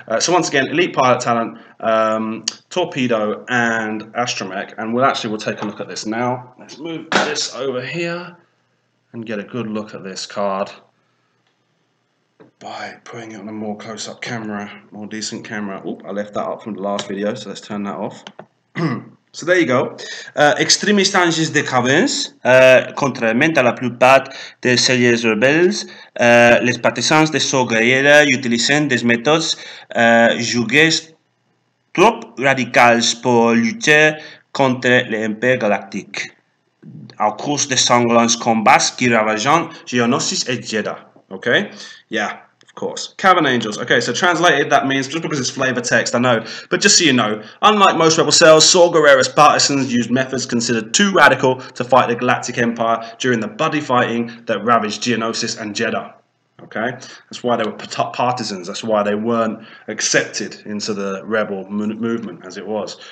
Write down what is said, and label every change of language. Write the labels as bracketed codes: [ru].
[en] So once again, elite pilot talent, torpedo, and astromech. And we'll take a look at this now. Let's move this over here and get a good look at this card by putting it on a more close-up camera, more decent camera. Oh, I left that up from the last video, so let's turn that off. So there you go. [fr] Extremist Anges de Caverns, contrairement à la plupart des séries rebelles, les partisans de Saw Gerrera utilisent des méthodes jugées trop radicales pour lutter contre l'Empire galactique, à cause de sanglants combats qui ravagent Geonosis et Jeddah. [en] Okay? Yeah. Of course. Cavern Angels. Okay, so translated that means, just because it's flavor text, I know, but just so you know, unlike most rebel cells, Saw Gerrera's partisans used methods considered too radical to fight the Galactic Empire during the bloody fighting that ravaged Geonosis and Jeddah. Okay, that's why they were partisans. That's why they weren't accepted into the rebel movement as it was.